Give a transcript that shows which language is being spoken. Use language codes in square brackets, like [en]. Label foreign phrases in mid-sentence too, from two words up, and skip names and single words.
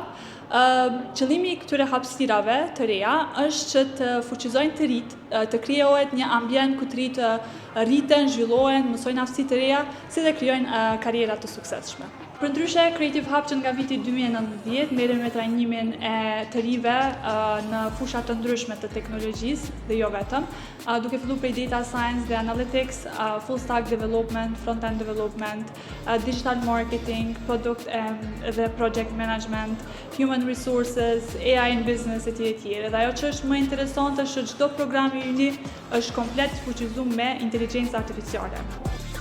[sq] Qëllimi i këtyre hapësirave të reja është që të fuqizojnë të rinjt, të krijohet një ambient ku të rinjt rriten, zhvillohen, mësojnë aftësi të reja, si dhe krijojnë karriera të suksesshme. Përndryshe, Creative Hub që nga viti 2019 merrem me trajnimin e të rive në fusha të ndryshme të teknologjisë dhe jo vetëm, duke filluar prej [en] data science [sq] dhe analytics, [en] full stack development, front-end development, digital marketing, product [sq] dhe [en] project management, human resources, AI in business [sq] etj. Dhe ajo që është më interesante është që çdo program i yni është komplet fuqizuar me inteligjencë artificiale.